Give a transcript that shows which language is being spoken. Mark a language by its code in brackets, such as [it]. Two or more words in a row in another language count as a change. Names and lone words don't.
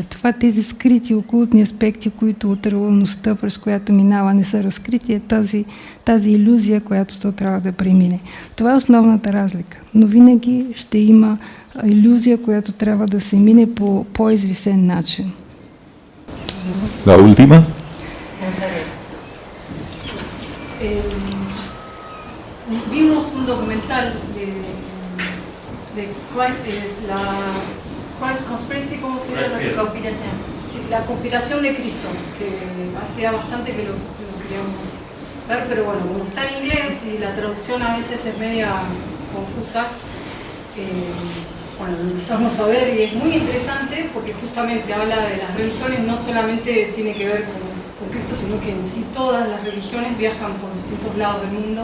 [bg] Тези скрити окултни аспекти, които от реалността, през която минава, не са разкрити, е тази илюзия, която то трябва да премине. Това е основната разлика, но винаги ще има илюзия, която трябва да се мине по по-извисен начин. [es] La última. Vimos un documental de Christ Conspiracy, ¿cómo se llama? Sí, la conspiración de Cristo, que hacía bastante que lo queríamos ver, pero bueno, como está en inglés y la traducción a veces es media confusa, bueno, lo empezamos a ver y es muy interesante porque justamente habla de las religiones, no solamente tiene que ver con Cristo, sino que en sí todas las religiones viajan por distintos lados del mundo.